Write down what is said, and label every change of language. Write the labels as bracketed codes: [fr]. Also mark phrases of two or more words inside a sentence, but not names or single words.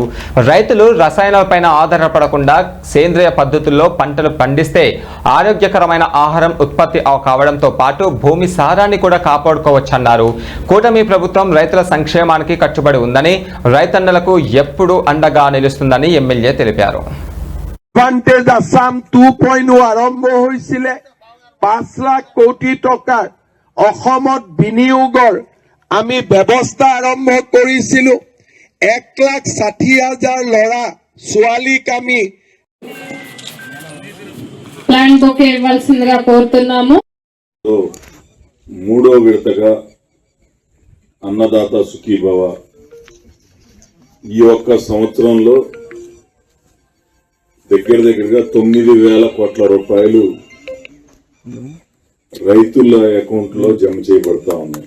[te] రైతులు రసాయనాలపైన ఆధారపడకుండా సేంద్రియ పద్ధతుల్లో పంటలు పండిస్తే ఆరోగ్యకరమైన ఆహారం ఉత్పత్తి కావడంతో పాటు భూమి సారాన్ని కూడా కాపాడుకోవచ్చన్నారు. కూటమి ప్రభుత్వం రైతుల సంక్షేమానికి కట్టుబడి ఉందని, రైతన్నలకు ఎప్పుడు అండగా నిలుస్తుందని ఎమ్మెల్యే తెలిపారు. [as] এডভান্টেজ আসাম 2.0 আৰম্ভ হৈছিলে 5 লাখ কোটি টকাৰ অসমত বিনিয়োগৰ আমি ব্যৱস্থা আৰম্ভ কৰিছিলো 1,60,000 ল'ৰা ছোৱালীক আমি [te] ప్లాన్ బుక్ ఇవ్వాల్సిందిగా కోరుతున్నాము. మూడో విడతగా అన్నదాత సుఖీభవ ఈ ఒక్క సంవత్సరంలో దగ్గరగా 9,000 కోట్ల రూపాయలు రైతుల అకౌంట్ లో జమ చేయబడతా ఉన్నాయి.